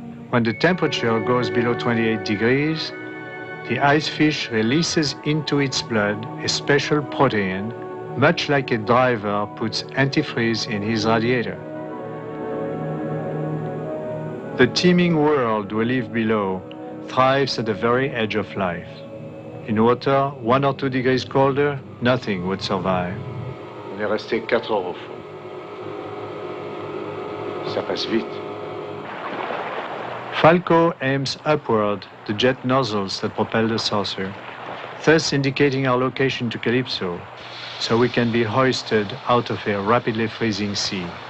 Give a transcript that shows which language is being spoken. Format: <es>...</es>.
<en>When the temperature goes below 28 degrees, the icefish releases into its blood a special protein, much like a driver puts antifreeze in his radiator. The teeming world we live below thrives at the very edge of life. In water 1 or 2 degrees colder, nothing would survive.</en> <fr>On est resté 4 heures au fond. Ça passe vite.</fr> <en>Falco aims upward the jet nozzles that propel the saucer, thus indicating our location to Calypso, so we can be hoisted out of a rapidly freezing sea.</en>